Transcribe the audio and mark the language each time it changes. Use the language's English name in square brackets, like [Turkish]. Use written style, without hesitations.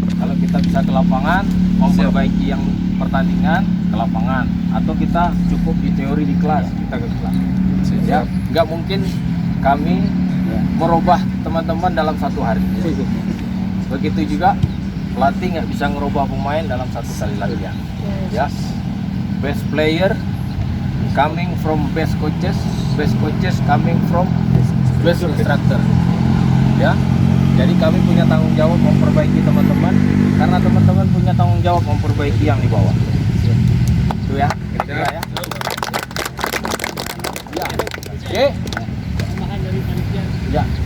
[Indonesian] Kalau kita bisa ke lapangan, memperbaiki yang pertandingan ke lapangan, atau kita cukup di teori di kelas, kita ke kelas. Ya, nggak mungkin kami merubah teman-teman dalam 1 hari. Begitu juga pelatih nggak bisa ngerubah pemain dalam 1 kali latihan. [English] Ya, best player coming from best coaches coming from best instructor. [Indonesian] Ya, jadi kami punya tanggung jawab memperbaiki teman-teman, karena teman-teman punya tanggung jawab memperbaiki yang di bawah. Itu ya, kira-kira ya. Ya, oke. Ya,